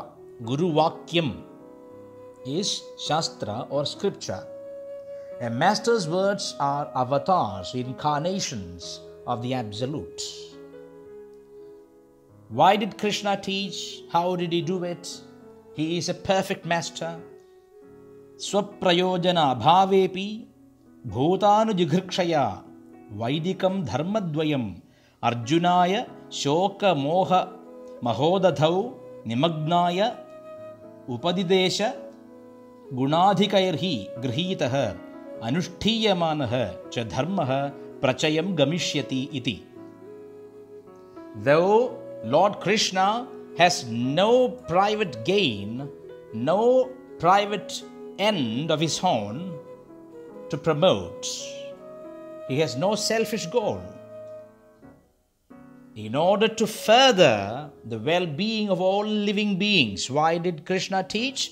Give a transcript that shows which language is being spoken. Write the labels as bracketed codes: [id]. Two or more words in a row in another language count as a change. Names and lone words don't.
[sa] Guru Vakyam [en] is Shastra or Scripture. A master's words are avatars, incarnations of the Absolute. Why did Krishna teach? How did he do it? He is a perfect master. [sa] Swaprayojana bhavepi bhutanujighrikshaya vaidikam dharmadvayam arjunaya shoka moha mahodadhau nimagnaya upadidesha gunadhikairhi grihitah anushthiyamanaha cha dharmah prachayam gamishyati iti. [en] Though Lord Krishna has no private gain, no private end of his own to promote, he has no selfish goal. In order to further the well-being of all living beings, why did Krishna teach?